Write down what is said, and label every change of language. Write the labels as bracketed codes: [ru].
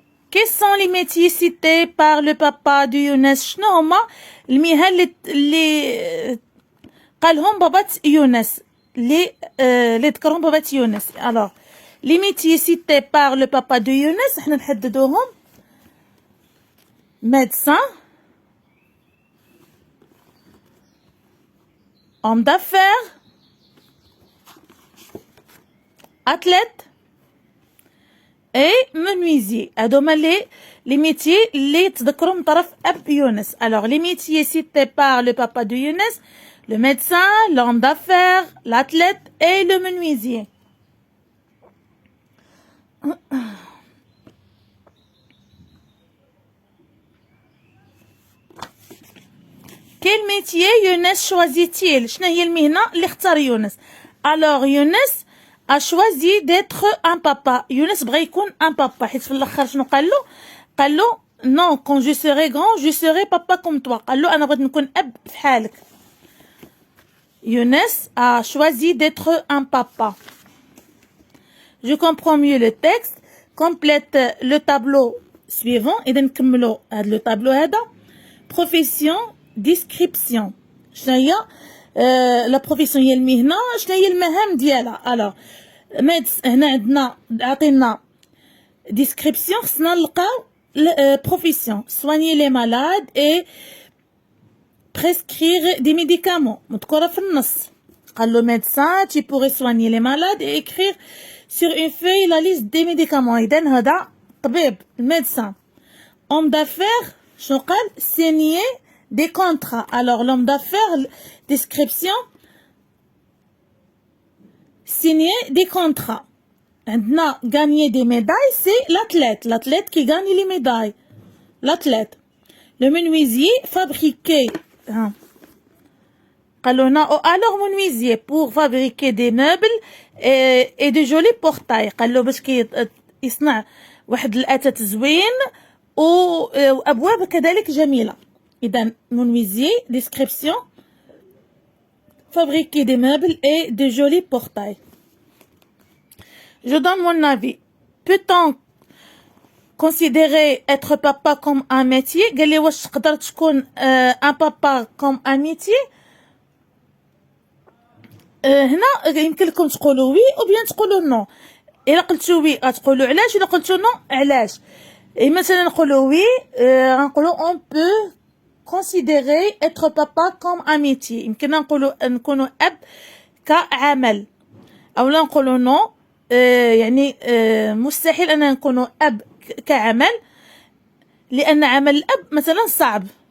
[fr] Quels sont les métiers cités par le papa de Younes? [ar] شنو هما المهن اللي قالهم بابات يونس اللي ذكرهم بابات يونس؟ [fr] alors les métiers cités par le papa de Younes [ar] احنا نحددوهم. [fr] médecin, homme d'affaires, athlète et menuisier. [ar] هذوما [fr] les métiers [ar] اللي تذكروا من طرف أب يونس. [fr] Alors les métiers cités par le papa de Younes: le médecin, l'homme d'affaires, l'athlète et le menuisier. Quel métier Younes choisit-il? [ar] شنو هي المهنة اللي اختار يونس؟ [fr] Alors Younes a choisi d'être un papa. Younes [ar] بغى يكون [fr] un papa. [ar] حيت في الآخر شنو قال له؟ [fr] قال له non, quand je serai grand, je serai papa comme toi. [ar] قال له أنا بغيت نكون أب في حالك. [fr] Younes a choisi d'être un papa. Je comprends mieux le texte. Complète le tableau suivant. [ar] إذا نكملوا هذا [fr] le tableau [ar] هذا. [fr] Profession, description. [ar] شنو هي لا بروفيسيون هي المهنة، شنو هي المهام ديالها؟ الوغ ميدس هنا عندنا عطينا ديسكريبسيون، خصنا نلقاو بروفيسيون: [fr] soigner les malades et prescrire des médicaments. [ar] مذكورة في النص. قال له [fr] médecin tu pourrais soigner les malades et écrire sur une feuille la liste des médicaments. [ar] إذا هذا طبيب الميدسان. [fr] homme d'affaires [ar] شنو قال؟ [fr] signer des contrats. Alors l'homme d'affaires, description: signer des contrats. Maintenant, gagner des médailles, c'est l'athlète qui gagne les médailles. L'athlète. Le menuisier, fabriquer. Alors menuisier pour fabriquer des meubles et de jolis portails. [ar] قال له باش يصنع واحد الأثاث زوين وأبواب كذلك جميلة. [fr] إذا menuisier, description: fabriquer des meubles et de jolis portails. Je donne mon avis. Peut-on considérer être papa comme un métier؟ [ar] قال لي واش تقدر تكون [fr] un papa comme un métier؟ [ar] هنا يمكن لكم تقولوا وي او بيان تقولوا نو. إلا قلتوا وي غتقولوا علاش، إلا قلتوا نو علاش. مثلا نقولوا وي غنقولوا [fr] on peut considérer être papa comme un métier. [ar] يمكن نكونوا أب كعمل، أو لا نقولوا نو يعني مستحيل أن نكونوا أب كعمل، لأن عمل الأب مثلا صعب.